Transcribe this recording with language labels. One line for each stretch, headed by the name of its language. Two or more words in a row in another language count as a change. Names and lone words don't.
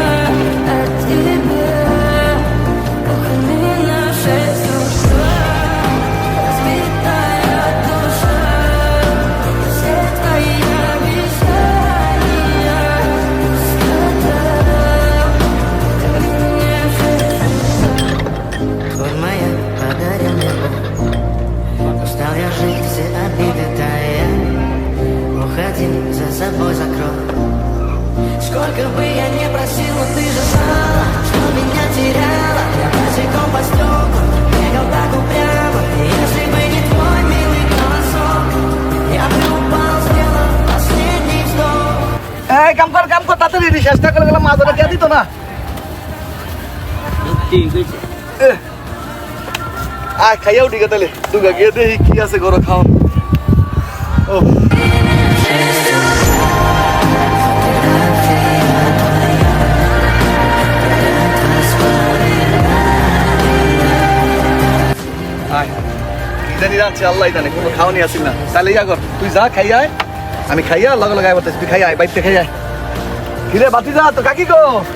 Russian: о тебе у камина в 6 утра разбитая душа все твои обещания пустота в камине в 6 утра вот моя подаренная устал я жить, все обиды тая уходи, за собой закрой. Сколько бы я ни просил, но ты же знала, что меня теряла. Я босиком по стеклам бегал так упрямо. Если бы не твой милый голосок, я бы упал, сделав последний вздох.
Bangla: এই কাম কর তাড়াতাড়ি চেষ্টা করে গেলাম মাছ ধরে দিত না ঠিক আছে আয় খাইয়াও ঠিক আছে তাহলে দুগা গিয়ে দেখি কি আছে ঘরে খাওয়া ও আয় কি জানি রাখছে আল্লাহ জানে কোনো খাওয়ানি আসিল না তাহলে ইয়া কর তুই যা খাই আয় আমি খাইয়া লগে লগে আইবো তুই খাই আয় বাইতে খাই আয় কিরে বাতি যা তো কাকি গো